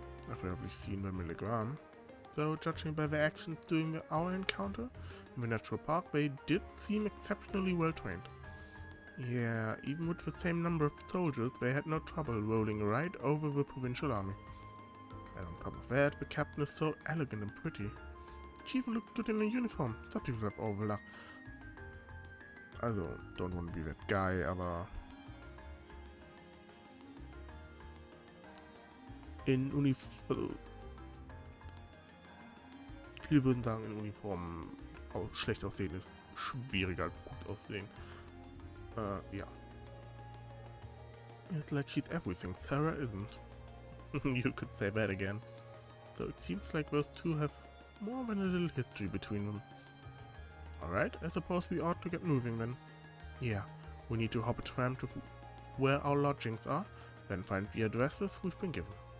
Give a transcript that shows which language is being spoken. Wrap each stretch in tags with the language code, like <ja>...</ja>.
<en>I've rarely seen them in the ground, though judging by their actions during our encounter in the natural park, they did seem exceptionally well trained. Yeah, even with the same number of soldiers, they had no trouble rolling right over the provincial army. And on top of that, the captain is so elegant and pretty. She even looked good in a uniform. Some people have overlapped.</en> <de>Also,</de> <en>don't want to be that guy,</en> <de>aber in Uniform, viele würden sagen, in Uniform schlecht aussehen ist schwieriger als gut aussehen.</de> <en>Yeah. It's like she's everything Sarah isn't. You could say that again. So it seems like those two have more than a little history between them. Alright, I suppose we ought to get moving then. Yeah, we need to hop a tram to where our lodgings are, then find the addresses we've been given.</en>